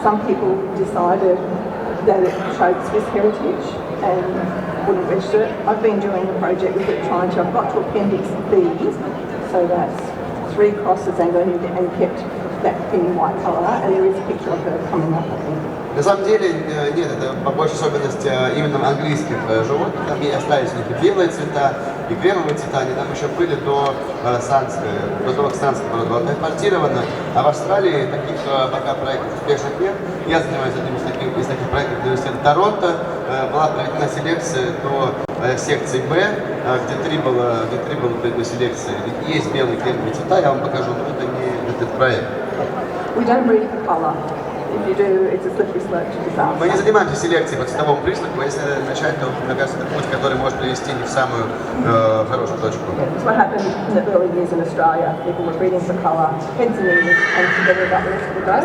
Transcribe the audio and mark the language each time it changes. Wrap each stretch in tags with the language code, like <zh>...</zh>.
<en>Some people decided that it showed Swiss heritage and wouldn't register it. I've been doing a project with it I've got to Appendix B, so that's 3 crosses Anglo-Indian and kept that creamy white colour, and there is a picture of her coming up, I think.</en> <ru>На самом деле, нет, это по большей особенность именно английских животных. Там и остались у них и белые цвета, и кремовые цвета. Они там еще были до того, как санская порода была импортирована. А в Австралии таких пока проектов успешных нет. Я занимаюсь одним из таких проектов в университете Торонто. Была проведена селекция до секции Б, где 3 было проведена селекции. Есть белые кремовые цвета, я вам покажу, но это не этот проект.</ru> <en>We don't breed for colour. If you do, it's a slippery slope to disaster.</en> <ru>Мы не занимаемся селекцией по цветовому признаку, если начать, то, мне кажется, это путь, который может привести не в самую хорошую точку.</ru> <en>It's what happened in the early years in Australia. People were breeding for colour, heads and ears, and forgetting about the rest of the doe.</en>